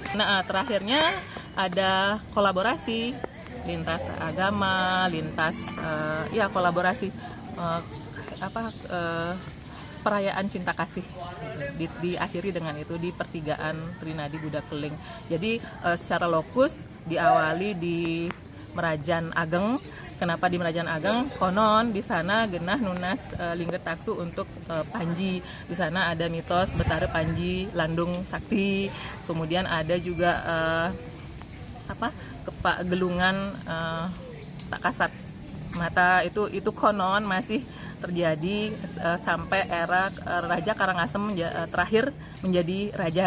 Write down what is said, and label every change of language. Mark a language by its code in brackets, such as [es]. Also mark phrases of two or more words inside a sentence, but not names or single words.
[id] Nah, terakhirnya ada kolaborasi lintas agama, lintas kolaborasi perayaan cinta kasih gitu. Diakhiri dengan itu di pertigaan Trinadi Budekeling. Jadi secara lokus diawali di Merajan Ageng. Kenapa di Merajan Ageng? Konon di sana [ban] genah nunas lingget taksu [id] untuk Panji. Di sana ada mitos Betara Panji Landung Sakti. Kemudian ada juga gelungan tak kasat mata itu konon masih terjadi sampai era Raja Karangasem terakhir menjadi raja.